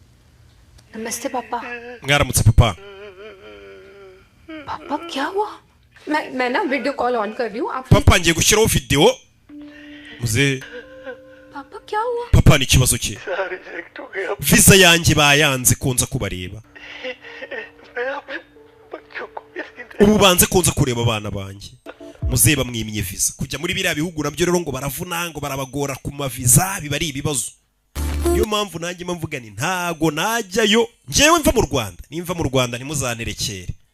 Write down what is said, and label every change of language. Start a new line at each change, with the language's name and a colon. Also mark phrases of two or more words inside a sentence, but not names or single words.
Hindi: नमस्ते पापा
Kinyarwanda: mwaramutse papa
Hindi: पापा क्या हुआ मैं ना
English: video call on
Hindi: कर रही हूँ आप
Kinyarwanda: papa ngiye gushyiraho video muze
Hindi: पापा क्या हुआ
Kinyarwanda: papa ni kibazo ki visa yanjye bayanze kunza kubareba ubu banze kunza kureba abana banjye muze bamwimye visa kujya muri biriya bihugu nabyo rero ngo baravuna ngo barabagora ku maviza biba ari ibibazo niyo mpamvu nanjye mvuga ni ntago najyayo njyewe mva mu Rwanda nimva mu Rwanda ntimuzanerekere